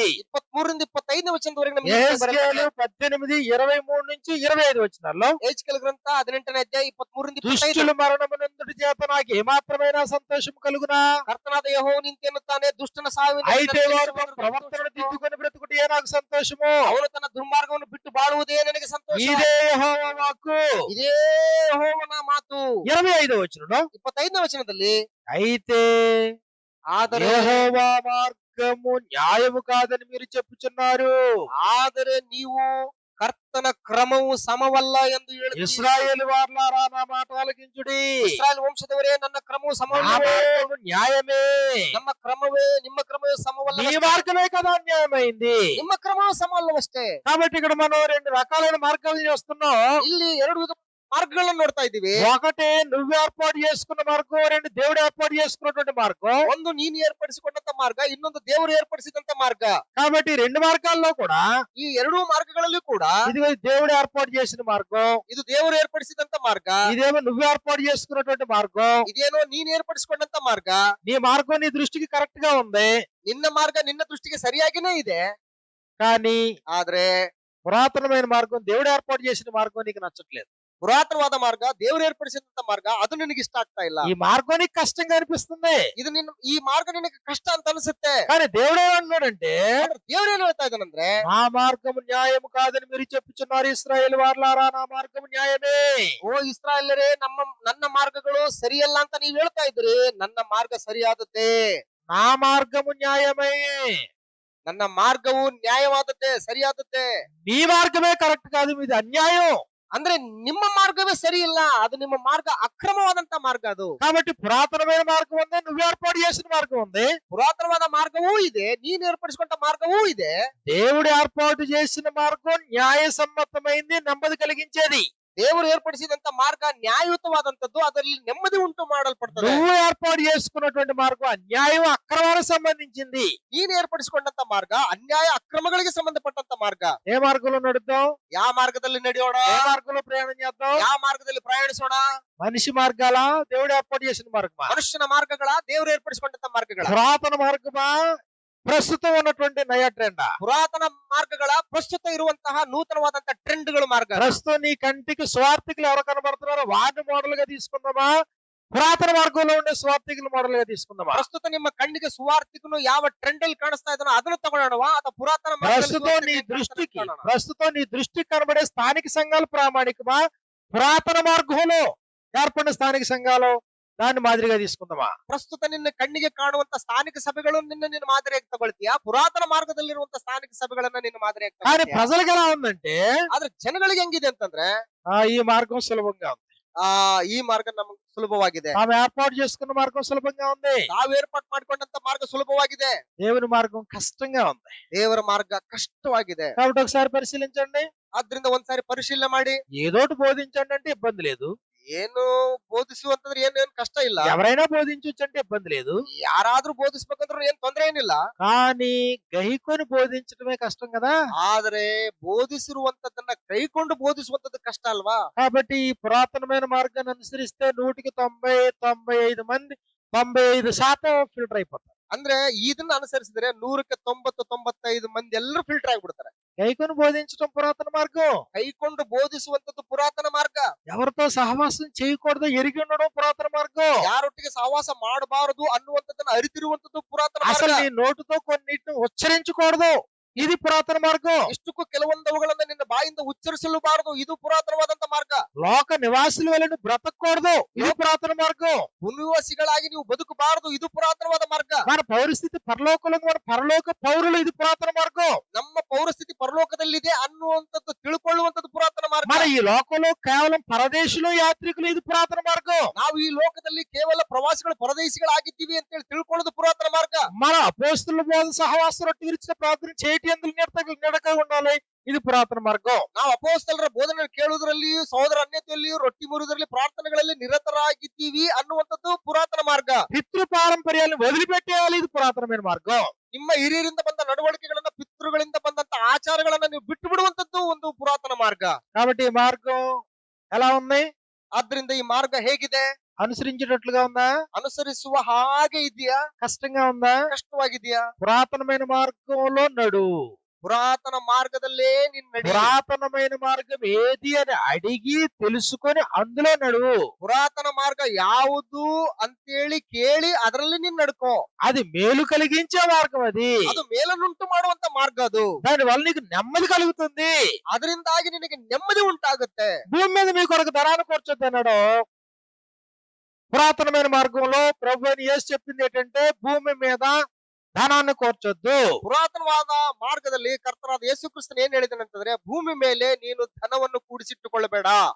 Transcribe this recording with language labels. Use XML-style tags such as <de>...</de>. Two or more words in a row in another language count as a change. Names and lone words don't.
<kn>23 ರಿಂದ 25ನೇ ವಚನದವರೆಗೆ ನಮಗೆ</kn> <te>యెహెజ్కేలు 18, 23 నుంచి 25 వచనాల్లో</te> <kn>ಯೆಹೆಜ್ಕೇಲ ಗ್ರಂಥ 18ನೇ ಅಧ್ಯಾಯ 23 ರಿಂದ 25.</kn> <te>దుష్టుల మరణమునందుటి చేత నాకు ఏమాత్రమైన సంతోషం కలుగునా,</te> <kn>ಕರ್ತನಾದ ಯೆಹೋವನು ಇಂತೆನ್ನುತ್ತಾನೆ, ದುಷ್ಟನ ಸಾವಿನ</kn> <te>అయితే వారు తమ ప్రవర్తనను దిద్దుకొని బ్రతుకుటే నాకు సంతోషము.</te> <kn>ಅವನು ತನ್ನ ದುರ್ಮಾರ್ಗವನ್ನು ಬಿಟ್ಟು ಬಾಳುವುದೇ ನನಗೆ ಸಂತೋಷ.</kn> <te>ఇదే యెహోవా వాక్కు.</te> <kn>ಇದೇ ಯೆಹೋವನ ಮಾತು.</kn> <te>25వ వచనంలో</te> <kn>25ನೇ ವಚನದಲ್ಲಿ,</kn> <te>అయితే</te> <kn>ಆದರೆ</kn> <te>యెహోవా మార్గము న్యాయము కాదని మీరు చెప్పుచున్నారు.</te> <kn>ಆದರೆ ನೀವು ಕರ್ತನ ಕ್ರಮವು ಸಮವಲ್ಲ ಎಂದು ಹೇಳುತ್ತೀರಿ.</kn> <te>ఇశ్రాయేలు వార్లారా నా మాట ఆలకించుడి.</te> <kn>ಇಸ್ರಾಯೇಲ್ ವಂಶದವರೇ, ನನ್ನ ಕ್ರಮವು</kn> <te>నా</te> <kn>ಸಮವಲ್ಲ.</kn> <te>మార్గము న్యాయమే.</te> <kn>ನಮ್ಮ ಕ್ರಮವೇ ನಿಮ್ಮ ಕ್ರಮವೇ ಸಮವಲ್ಲ.</kn> <te>నీ మార్గమే కదా న్యాయమైంది.</te> <kn>ನಿಮ್ಮ ಕ್ರಮವು ಸಮವಲ್ಲವಷ್ಟೇ.</kn> <te>కాబట్టి ఇక్కడ మనం రెండు రకాలైన మార్గాలు చేస్తున్నాం.</te> <kn>ಇಲ್ಲಿ ಎರಡು ವಿಧ ಮಾರ್ಗಗಳನ್ನು ನೋಡ್ತಾ ಇದ್ದೀವಿ.</kn> <te>ఒకటి నువ్వు ఏర్పాటు చేసుకున్న మార్గం, రెండు దేవుడు ఏర్పాటు చేసుకున్నటువంటి మార్గం.</te> <kn>ಒಂದು ನೀನು ಏರ್ಪಡಿಸಿಕೊಂಡಂತ ಮಾರ್ಗ, ಇನ್ನೊಂದು ದೇವರು ಏರ್ಪಡಿಸಿದಂತ ಮಾರ್ಗ.</kn> <te>కాబట్టి రెండు మార్గాల్లో కూడా</te> <kn>ಈ ಎರಡೂ ಮಾರ್ಗಗಳಲ್ಲಿ ಕೂಡ</kn> <te>ఇది దేవుడు ఏర్పాటు చేసిన మార్గం,</te> <kn>ಇದು ದೇವರು ಏರ್ಪಡಿಸಿದಂತ ಮಾರ್ಗ,</kn> <te>ఇదేమో నువ్వు ఏర్పాటు చేసుకున్నటువంటి మార్గం.</te> <kn>ಇದೇನೋ ನೀನ್ ಏರ್ಪಡಿಸಿಕೊಂಡಂತ ಮಾರ್ಗ.</kn> <te>నీ మార్గం నీ దృష్టికి కరెక్ట్ గా ఉంది,</te> <kn>ನಿನ್ನ ಮಾರ್ಗ ನಿನ್ನ ದೃಷ್ಟಿಗೆ ಸರಿಯಾಗಿನೇ ಇದೆ.</kn> <te>కానీ</te> <kn>ಆದ್ರೆ</kn> <te>పురాతనమైన మార్గం, దేవుడు ఏర్పాటు చేసిన మార్గం నీకు నచ్చట్లేదు.</te> <kn>ಪುರಾತನವಾದ ಮಾರ್ಗ, ದೇವರು ಏರ್ಪಡಿಸಿದಂತ ಮಾರ್ಗ, ಅದು ನಿನಗೆ ಇಷ್ಟ ಆಗ್ತಾ ಇಲ್ಲ.</kn> <te>ఈ మార్గం నీకు కష్టంగా అనిపిస్తుంది,</te> <kn>ಇದು ಈ ಮಾರ್ಗ ನಿನಗೆ ಕಷ್ಟ ಅಂತ ಅನ್ಸುತ್ತೆ.</kn> <te>కానీ దేవుడు ఏమన్నాడంటే,</te> <kn>ದೇವ್ರು ಏನ್ ಹೇಳ್ತಾ ಇದ್ದಾನಂದ್ರೆ,</kn> <te>నా మార్గము న్యాయము కాదని మీరు చెప్పుచున్నారు ఇశ్రాయేలు వార్లారా, నా మార్గము న్యాయమే.</te> <kn>ಓ ಇಸ್ರಾಯೇಲರೇ, ನನ್ನ ಮಾರ್ಗಗಳು ಸರಿಯಲ್ಲ ಅಂತ ನೀವ್ ಹೇಳ್ತಾ ಇದ್ರಿ. ನನ್ನ ಮಾರ್ಗ ಸರಿಯಾದದ್ದೇ.</kn> <te>నా మార్గము న్యాయమే.</te> <kn>ನನ್ನ ಮಾರ್ಗವು ನ್ಯಾಯವಾದದ್ದೇ, ಸರಿಯಾದದ್ದೇ.</kn> <te>నీ మార్గమే కరెక్ట్ కాదు, మీది అన్యాయం.</te> <kn>ಅಂದ್ರೆ ನಿಮ್ಮ ಮಾರ್ಗವೇ ಸರಿ ಇಲ್ಲ, ಅದು ನಿಮ್ಮ ಮಾರ್ಗ ಅಕ್ರಮವಾದಂತ ಮಾರ್ಗ. ಅದು</kn> <te>కాబట్టి పురాతనమైన మార్గం ఉంది, నువ్వు ఏర్పాటు చేసిన మార్గం ఉంది.</te> <kn>ಪುರಾತನವಾದ ಮಾರ್ಗವೂ ಇದೆ, ನೀನ್ ಏರ್ಪಡಿಸಿಕೊಂಡ ಮಾರ್ಗವೂ ಇದೆ.</kn> <te>దేవుడు ఏర్పాటు చేసిన మార్గం న్యాయసమ్మతమైంది, నెమ్మది కలిగించేది.</te> <kn>ದೇವರು ಏರ್ಪಡಿಸಿದಂತ ಮಾರ್ಗ ನ್ಯಾಯಯುತವಾದಂತದ್ದು, ಅದರಲ್ಲಿ ನೆಮ್ಮದಿ ಉಂಟು ಮಾಡಲ್ಪಡ್ತದೆ.</kn> <te>నువ్వు ఏర్పాటు చేసుకున్నటువంటి మార్గం అన్యాయం, అక్రమాలకు సంబంధించింది.</te> <kn>ನೀನ್ ಏರ್ಪಡಿಸಿಕೊಂಡಂತ ಮಾರ್ಗ ಅನ್ಯಾಯ ಅಕ್ರಮಗಳಿಗೆ ಸಂಬಂಧಪಟ್ಟಂತ ಮಾರ್ಗ.</kn> <te>ఏ మార్గంలో నడుద్దాం,</te> <kn>ಯಾವ ಮಾರ್ಗದಲ್ಲಿ ನಡೆಯೋಣ,</kn> <te>ఏ మార్గంలో ప్రయాణం చేద్దాం?</te> <kn>ಯಾವ ಮಾರ್ಗದಲ್ಲಿ ಪ್ರಯಾಣಿಸೋಣ?</kn> <te>మనిషి మార్గాల, దేవుడు ఏర్పాటు చేసిన మార్గమా?</te> <kn>ಮನುಷ್ಯನ ಮಾರ್ಗಗಳ, ದೇವರು ಏರ್ಪಡಿಸಿಕೊಂಡಂತ ಮಾರ್ಗಗಳ?</kn> <te>పురాతన మార్గమా, ప్రస్తుతం ఉన్నటువంటి నయ ట్రెండ్?</te> <kn>ಪುರಾತನ ಮಾರ್ಗಗಳ, ಪ್ರಸ್ತುತ ಇರುವಂತಹ ನೂತನವಾದಂತಹ ಟ್ರೆಂಡ್ಗಳು ಮಾರ್ಗ.</kn> <te>ప్రస్తుతం నీ కంటికి స్వార్థికులు ఎవరు కనబడుతున్నారో వారిని మోడల్ గా తీసుకుందామా, పురాతన మార్గంలో ఉండే స్వార్థికులు మోడల్ గా తీసుకుందామా?</te> <kn>ಪ್ರಸ್ತುತ ನಿಮ್ಮ ಕಣ್ಣಿಗೆ ಸುವಾರ್ತಿಕನು ಯಾವ ಟ್ರೆಂಡ್ ಅಲ್ಲಿ ಕಾಣಿಸ್ತಾ ಇದ್ದಾನೋ ಅದನ್ನು ತಗೊಳ್ಳೋಣವಾ, ಅಥವಾ ಪುರಾತನ</kn> <te>ప్రస్తుతం నీ దృష్టికి కనబడే స్థానిక సంఘాలు ప్రామాణికమా, పురాతన మార్గంలో ఏర్పడిన స్థానిక సంఘాలు దాన్ని మాదిరిగా తీసుకుందామా?</te> <kn>ಪ್ರಸ್ತುತ ನಿನ್ನ ಕಣ್ಣಿಗೆ ಕಾಣುವಂತ ಸ್ಥಾನಿಕ ಸಭೆಗಳು ನಿನ್ನ ಮಾದರಿಯಾಗಿ ತಗೊಳ್ತೀಯಾ, ಪುರಾತನ ಮಾರ್ಗದಲ್ಲಿರುವಂತ ಸ್ಥಾನಿಕ ಸಭೆಗಳನ್ನ ನಿನ್ನ ಮಾದರಿಯಾಗಿ</kn> <te>కానీ</te> <kn>ತಗೊಳ್ತೀಯಾ?</kn> <te>ప్రజలకు ఎలా ఉందంటే,</te> <kn>ಆದ್ರೆ ಜನಗಳಿಗೆ ಹೆಂಗಿದೆ ಅಂತಂದ್ರೆ,</kn> <te>ఈ మార్గం సులభంగా ఉంది,</te> <kn>ಈ ಮಾರ್ಗ ನಮಗೆ ಸುಲಭವಾಗಿದೆ,</kn> <te>ఆమె ఏర్పాటు చేసుకున్న మార్గం సులభంగా ఉంది,</te> <kn>ತಾವು ಏರ್ಪಾటు ಮಾಡಿಕೊಂಡಂತ ಮಾರ್ಗ ಸುಲಭವಾಗಿದೆ,</kn> <te>దేవుని మార్గం కష్టంగా ఉంది.</te> <kn>ದೇವರ ಮಾರ್ಗ ಕಷ್ಟವಾಗಿದೆ.</kn> <te>కాబట్టి ఒకసారి పరిశీలించండి,</te> <kn>ಆದ್ರಿಂದ ಒಂದ್ಸಾರಿ ಪರಿಶೀಲನೆ ಮಾಡಿ.</kn> <te>ఏదోటి బోధించండి అంటే ఇబ్బంది లేదు,</te> <kn>ಏನು ಬೋಧಿಸುವಂತಂದ್ರೆ ಏನ್ ಕಷ್ಟ ಇಲ್ಲ,</kn> <te>ఎవరైనా బోధించవచ్చు అంటే ఇబ్బంది లేదు.</te> <kn>ಯಾರಾದ್ರೂ ಬೋಧಿಸ್ಬೇಕಂದ್ರೆ ಏನ್ ತೊಂದ್ರೆ ಏನಿಲ್ಲ.</kn> <te>కానీ గైకొని బోధించడమే కష్టం కదా.</te> <kn>ಆದ್ರೆ ಬೋಧಿಸಿರುವಂತದನ್ನ ಕೈಕೊಂಡು ಬೋಧಿಸುವಂತದ್ದು ಕಷ್ಟ ಅಲ್ವಾ?</kn> <te>కాబట్టి ఈ పురాతనమైన మార్గాన్ని అనుసరిస్తే 100కి 90, 95 మంది 95% ఫిల్టర్ అయిపోతారు.</te> <kn>ಅಂದ್ರೆ ಇದನ್ನ ಅನುಸರಿಸಿದ್ರೆ 100ಕ್ಕೆ 90, 95 ಮಂದಿ ಎಲ್ಲರೂ ಫಿಲ್ಟರ್ ಆಗ್ಬಿಡ್ತಾರೆ.</kn> <te>గైకొని బోధించడం పురాతన మార్గం.</te> <kn>ಕೈಕೊಂಡು ಬೋಧಿಸುವಂತದ್ದು ಪುರಾತನ ಮಾರ್ಗ.</kn> <te>ఎవరితో సహవాసం చేయకూడదు ఎరిగి ఉండడం పురాతన మార్గం.</te> <kn>ಯಾರೊಟ್ಟಿಗೆ ಸಹವಾಸ ಮಾಡಬಾರದು ಅನ್ನುವಂಥದ್ದನ್ನ ಅರಿತಿರುವಂತದ್ದು ಪುರಾತನ</kn> <te>అసలు</te> <kn>ಮಾರ್ಗ.</kn> <te>నీ నోటితో కొన్నిటిని ఉచ్చరించకూడదు, ఇది పురాతన మార్గం.</te> <kn>ಇಷ್ಟಕ್ಕೂ ಕೆಲವೊಂದವುಗಳನ್ನ ನಿನ್ನ ಬಾಯಿಂದ ಉಚ್ಚರಿಸಲೂಬಾರದು, ಇದು ಪುರಾತನವಾದಂತ ಮಾರ್ಗ.</kn> <te>లోక నివాసుల వల్ల నువ్వు బ్రతకూడదు, ఇది పురాతన మార్గం.</te> <kn>ಭೂನಿವಾಸಿಗಳಾಗಿ ನೀವು ಬದುಕಬಾರದು, ಇದು ಪುರಾತನವಾದ ಮಾರ್ಗ.</kn> <te>మన పౌరస్థితి పరలోకంలో ఉంది, మన పరలోక పౌరులు, ఇది పురాతన మార్గం.</te> <kn>ನಮ್ಮ ಪೌರಸ್ಥಿತಿ ಪರಲೋಕದಲ್ಲಿದೆ ಅನ್ನುವಂಥದ್ದು ತಿಳ್ಕೊಳ್ಳುವಂಥದ್ದು ಪುರಾತನ ಮಾರ್ಗ.</kn> <te>మన ఈ లోకంలో కేవలం పరదేశులు యాత్రికులు, ఇది పురాతన మార్గం.</te> <kn>ನಾವು ಈ ಲೋಕದಲ್ಲಿ ಕೇವಲ ಪ್ರವಾಸಿಗಳು ಪರದೇಶಿಗಳಾಗಿದ್ದೀವಿ ಅಂತ ಹೇಳಿ ತಿಳ್ಕೊಳ್ಳೋದು ಪುರಾತನ ಮಾರ್ಗ.</kn> <te>మన అపోస్తుల బోధ సహవాసం రొట్టె విరిచిన ప్రార్థన చేయటి అందులో నడక ఉండాలి, ఇది పురాతన మార్గం.</te> <kn>ನಾವು ಅಪೊಸ್ತಲರ ಬೋಧನೆ ಕೇಳುವುದರಲ್ಲಿಯೂ ಸಹೋದರ ಅನ್ಯತೆಯಲ್ಲಿಯೂ ರೊಟ್ಟಿ ಮುರಿಯುವುದರಲ್ಲಿ ಪ್ರಾರ್ಥನೆಗಳಲ್ಲಿ ನಿರತರಾಗಿದ್ದೀವಿ ಅನ್ನುವಂಥದ್ದು ಪುರಾತನ ಮಾರ್ಗ.</kn> <te>పితృ పారంపర్యాలను వదిలిపెట్టేయాలి, ఇది పురాతనమైన మార్గం.</te> <kn>ನಿಮ್ಮ ಹಿರಿಯರಿಂದ ಬಂದ ನಡವಳಿಕೆಗಳನ್ನ, ಪಿತೃಗಳಿಂದ ಬಂದಂತ ಆಚಾರಗಳನ್ನ ನೀವು ಬಿಟ್ಟು ಬಿಡುವಂತದ್ದು ಒಂದು ಪುರಾತನ ಮಾರ್ಗ.</kn> <te>కాబట్టి ఈ మార్గం ఎలా ఉంది?</te> <kn>ಆದ್ರಿಂದ ಈ ಮಾರ್ಗ ಹೇಗಿದೆ?</kn> <te>అనుసరించేటట్లుగా ఉందా?</te> <kn>ಅನುಸರಿಸುವ ಹಾಗೆ ಇದೆಯಾ?</kn> <te>కష్టంగా ఉందా?</te> <kn>ಕಷ್ಟವಾಗಿದೆಯಾ?</kn> <te>పురాతనమైన మార్గంలో నడు.</te> <kn>ಪುರಾತನ ಮಾರ್ಗದಲ್ಲೇ ನೀನ್ ನಡಿ.</kn> <te>పురాతనమైన మార్గం ఏది అని అడిగి తెలుసుకొని అందులో నడువు.</te> <kn>ಪುರಾತನ ಮಾರ್ಗ ಯಾವುದು ಅಂತೇಳಿ ಕೇಳಿ ಅದರಲ್ಲಿ ನೀನ್ ನಡ್ಕೋ.</kn> <te>అది మేలు కలిగించే మార్గం అది.</te> <kn>ಅದು ಮೇಲನ್ನುಂಟು ಮಾಡುವಂತ ಮಾರ್ಗ ಅದು.</kn> <te>దాని వల్ల నీకు నెమ్మది కలుగుతుంది.</te> <kn>ಅದರಿಂದಾಗಿ ನಿನಗೆ ನೆಮ್ಮದಿ ಉಂಟಾಗುತ್ತೆ.</kn> <te>భూమి మీద మీ కొరకు ధనాన్ని కూర్చొద్దు అన్నాడు. పురాతనమైన మార్గంలో ప్రభు అయిన యేసు చెప్పింది ఏంటంటే భూమి మీద ధనాన్ని కూర్చొద్దు.</te> <kn>ಪುರಾತನವಾದ ಮಾರ್ಗದಲ್ಲಿ ಕರ್ತನಾದ ಯೇಸು ಕ್ರಿಸ್ತನು ಏನ್ ಹೇಳಿದಾನೆ ಅಂತಂದ್ರೆ, ಭೂಮಿ ಮೇಲೆ ನೀನು ಧನವನ್ನು ಕೂಡಿಸಿಟ್ಟುಕೊಳ್ಳಬೇಡ.</kn>